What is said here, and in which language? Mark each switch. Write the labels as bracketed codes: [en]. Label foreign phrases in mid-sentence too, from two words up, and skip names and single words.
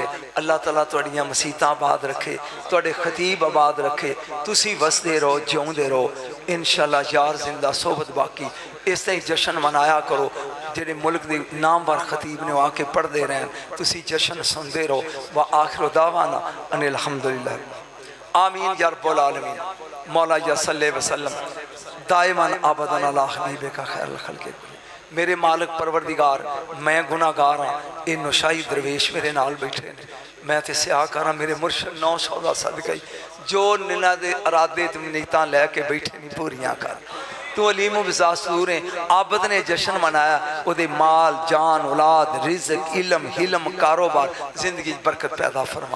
[pa] اللہ تعالیٰ تہاڈیاں مسیتاں آباد رکھے، تہاڈے خطیب آباد رکھے، تسی وسدے رہو، جیوندے رہو. ان شاء اللہ یار زندہ صحبت باقی. [ur] اس طرح جشن منایا کرو. [pa] جیڑے ملک کے نامور خطیب نے آکے پڑھتے رہن، تسی جشن سنتے رہو. [ar] وآخر دعوانا أن الحمد لله آمين يا رب العالمين. مولاي صل وسلم دائما أبدا على حبيبك خير الخلق. [pa] میرے مالک پروردگار میں گناہگار ہاں، یہ نشائی درویش میرے نال بیٹھے نے، میں تو سیاہکار ہاں. میرے مرشد 900 کا صدقہ ہی جو نناں دے ارادے نیتاں لے کے بیٹھے نہیں پوریاں کر. [ur] تو علیم بذاسور ہے. [pa] عابد نے جشن منایا، اوہدے مال جان اولاد رزق علم حلم کاروبار زندگی برکت پیدا فرما.